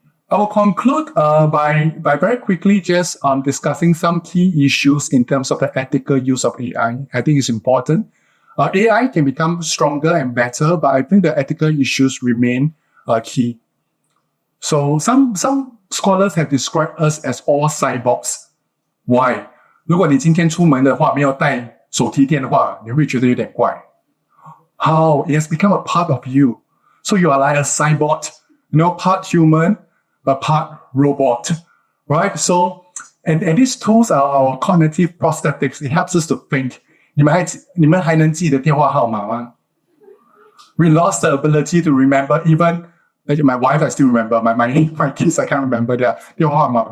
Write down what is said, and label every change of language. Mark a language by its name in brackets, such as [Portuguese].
[English] I will conclude by very quickly just discussing some key issues in terms of the ethical use of AI. I think it's important. AI can become stronger and better, but I think the ethical issues remain key. So some scholars have described us as all cyborgs. Why? [Chinese] 如果你今天出门的话没有带手提电的话，你会觉得有点怪。 [English] How? It has become a part of you. So you are like a cyborg, part human, but part robot, right? So, and these tools are our cognitive prosthetics. It helps us to think. [Chinese] 你们还能记得电话号码吗？ [English] We lost the ability to remember even, like my wife I still remember, my kids I can't remember their [Chinese] 电话号码。